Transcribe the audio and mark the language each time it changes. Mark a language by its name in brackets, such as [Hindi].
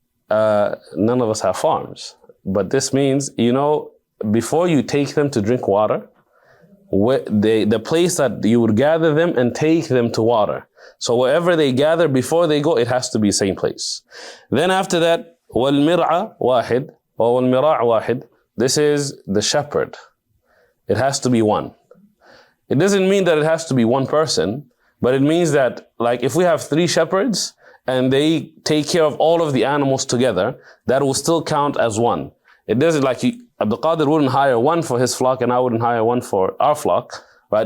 [English] None of us have farms. But this means, before you take them to drink water, the place that you would gather them and take them to water. So wherever they gather before they go, it has to be the same place. Then after that, [Arabic] وَالْمِرْعَ وَاحِدْ وَالْمِرَاعُ وَاحِدْ. [English] This is the shepherd. It has to be 1. It doesn't mean that it has to be one person, but it means that, like, if we have 3 shepherds, and they take care of all of the animals together, that will still count as 1. It doesn't, like, Abdul Qadir wouldn't hire 1 for his flock and I wouldn't hire 1 for our flock, right?